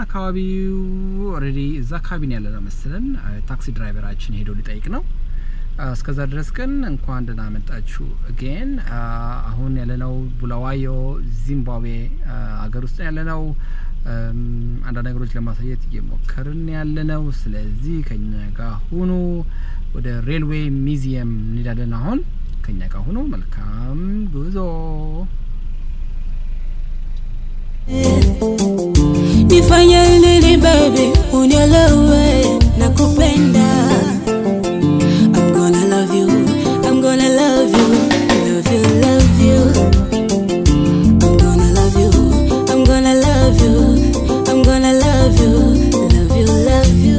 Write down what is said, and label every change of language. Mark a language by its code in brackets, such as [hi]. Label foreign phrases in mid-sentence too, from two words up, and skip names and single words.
[am] አካባቢው ኦሬዲ እዛ አካባቢ ያለ ነው መሰለን ታክሲ ድራይቨራችን ሄዶ ሊጠይቅ ነው እስከዛ ድረስ ግን እንኳን ደህና መጣችሁ again አሁን ያለነው ቡላዋዮ ዚምባብዌ ሀገር ውስጥ ያለነው አንዳንድ ነገሮች ለማሳየት እየሞከርን ያለነው ስለዚህ ከኛ ጋር ሆኖ ወደ ሬልዌይ ሚውዚየም እንሄዳለን አሁን ከኛ ጋር ሆኖ መልካም ጉዞ [sw] nifanye nini baby unielewe nakupenda [en] I'm gonna love you I'm gonna love you love you love you I'm gonna love you I'm gonna love you I'm gonna love you love you love you